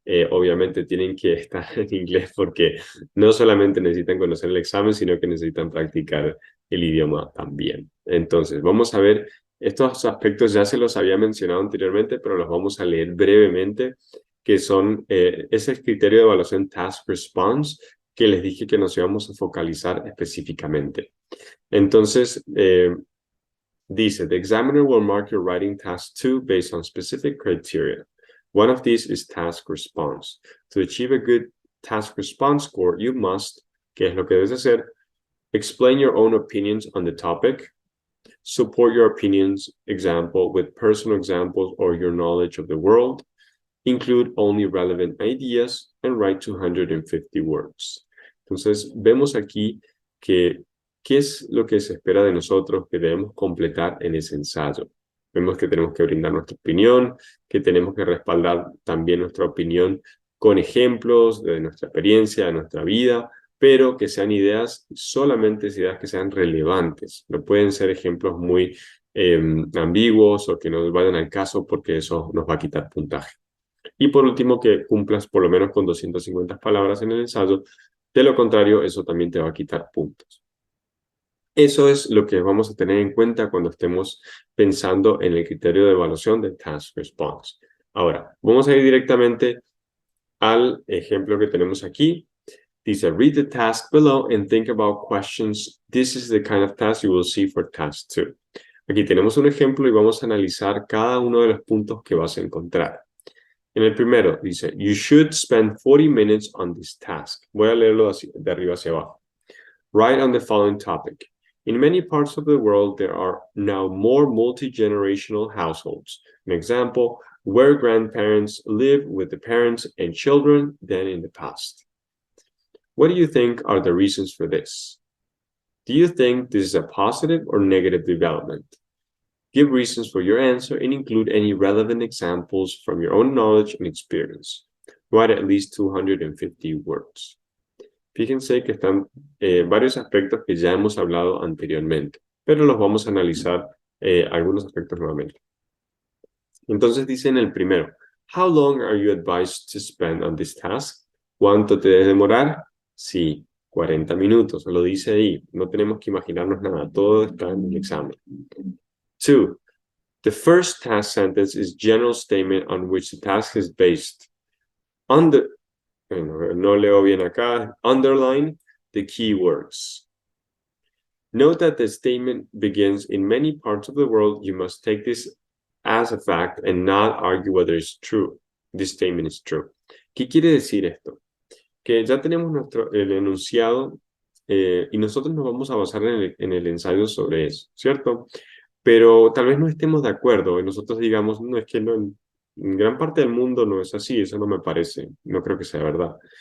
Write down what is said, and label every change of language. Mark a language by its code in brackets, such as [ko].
[es] Obviamente tienen que estar en inglés porque no solamente necesitan conocer el examen, sino que necesitan practicar el idioma también. Entonces, vamos a ver, estos aspectos ya se los había mencionado anteriormente, pero los vamos a leer brevemente, que son, es el criterio de evaluación Task Response, que les dije que nos íbamos a focalizar específicamente. Entonces, dice, [en] the examiner will mark your writing task 2 based on specific criteria. One of these is task response. To achieve a good task response score, you must, [es] ¿qué es lo que debes hacer? [en] Explain your own opinions on the topic. Support your opinions example with personal examples or your knowledge of the world. Include only relevant ideas and write 250 words. [es] Entonces, vemos aquí que qué es lo que se espera de nosotros que debemos completar en ese ensayo. Vemos que tenemos que brindar nuestra opinión, que tenemos que respaldar también nuestra opinión con ejemplos de nuestra experiencia, de nuestra vida, pero que sean ideas, solamente ideas que sean relevantes. No pueden ser ejemplos muy ambiguos o que no vayan al caso porque eso nos va a quitar puntaje. Y por último, que cumplas por lo menos con 250 palabras en el ensayo. De lo contrario, eso también te va a quitar puntos. Eso es lo que vamos a tener en cuenta cuando estemos pensando en el criterio de evaluación de Task Response. Ahora, vamos a ir directamente al ejemplo que tenemos aquí. Dice, [en] read the task below and think about questions. This is the kind of task you will see for task 2. [es] Aquí tenemos un ejemplo y vamos a analizar cada uno de los puntos que vas a encontrar. En el primero dice, [en] you should spend 40 minutes on this task. [es] Voy a leerlo de arriba hacia abajo. [en] Write on the following topic. In many parts of the world, there are now more multi-generational households. An example, where grandparents live with the parents and children than in the past. What do you think are the reasons for this? Do you think this is a positive or negative development? Give reasons for your answer and include any relevant examples from your own knowledge and experience. Write at least 250 words. [es] Fíjense que están varios aspectos que ya hemos hablado anteriormente, pero los vamos a analizar algunos aspectos nuevamente. Entonces dice en el primero, [en] how long are you advised to spend on this task? [es] ¿Cuánto te debes demorar? Sí, 40 minutos, lo dice ahí. No tenemos que imaginarnos nada, todo está en el examen. 2. [en] The first task sentence is general statement on which the task is based. [es] No leo bien acá. [en] Underline the keywords. Note that the statement begins in many parts of the world. You must take this as a fact and not argue whether it's true. This statement is true. [es] ¿Qué quiere decir esto? Que ya tenemos el enunciado y nosotros nos vamos a basar en el ensayo sobre eso, ¿cierto? Pero tal vez no estemos de acuerdo y nosotros digamos, no, es que no, en gran parte del mundo no es así, eso no me parece, no creo que sea verdad.